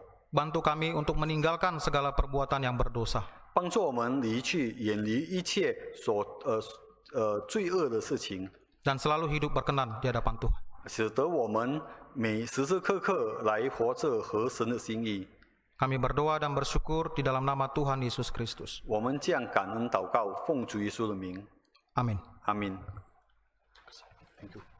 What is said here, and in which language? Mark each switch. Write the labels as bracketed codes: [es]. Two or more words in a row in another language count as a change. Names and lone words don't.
[id] Bantu kami untuk meninggalkan segala perbuatan yang berdosa. [zh] 帮助我们离去，远离一切所罪恶的事情， [id] Dan selalu hidup berkenan di hadapan Tuhan. [zh] 使得我们时时刻刻来活着合神的心意。 [id] Kami berdoa dan bersyukur di dalam nama Tuhan Yesus Kristus. [zh] 我们这样感恩祷告，奉主耶稣的名， [id] Amin. [zh] 阿门。 [en] Thank you.